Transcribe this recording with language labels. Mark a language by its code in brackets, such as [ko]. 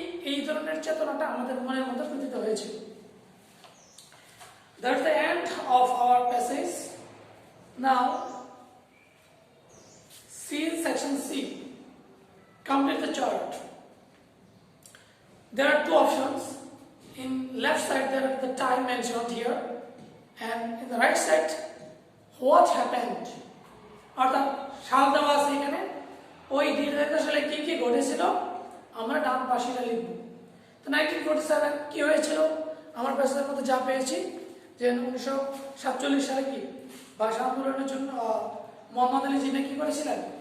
[bn] এই ধরনের চেতনাটা আমাদের মনের মধ্যে প্রতীত হয়েছিল। [en] That's the end of our passage. Now, see section C. Complete the chart. There are 2 options. In left side there is the time mentioned here, and in the right side what happened. [bn] অর্থাৎ সাল দেওয়া আছে এখানে, ওই নির্ধারিত সালে কি কি ঘটেছিল আমরা ডান পাশেটা লিখব। তো 1947 কি হয়েছিল? আমার পেছনের মধ্যে যা পেয়েছি যে 1947 সালে কি ভাষা আন্দোলনের জন্য মোহাম্মদ আলী জিন্না কি করেছিলেন?